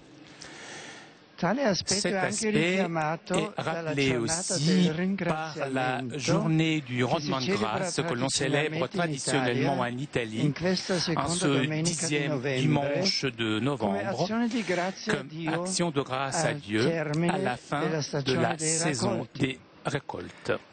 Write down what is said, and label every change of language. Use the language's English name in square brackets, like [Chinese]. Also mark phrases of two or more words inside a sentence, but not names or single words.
[Italian] Tale aspetto è anche richiamato dalla giornata del [French] par la journée du rendement de grâce que l'on célèbre traditionnellement en Italie en ce 10e dimanche de novembre comme action de grâce à Dieu à la fin de la saison des récoltes.